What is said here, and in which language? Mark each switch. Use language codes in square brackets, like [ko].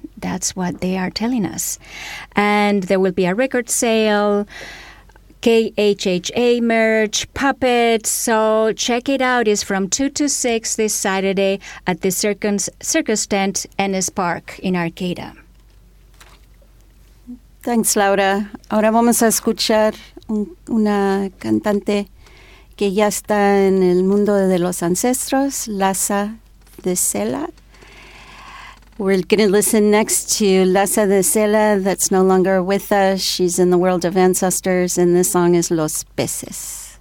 [en] That's what they are telling us. And there will be a record sale, KHHA merch, puppets. So check it out. It's from 2 to 6 this Saturday at the Circus Tent, Ennis Park in Arcata. Thanks, Laura. [es] Ahora vamos a escuchar una cantante que ya está en el mundo de los ancestros, Laza de Cela. [en] We're going to listen next to Laza de Cela, that's no longer with us. She's in the world of ancestors, and this song is Los Peces.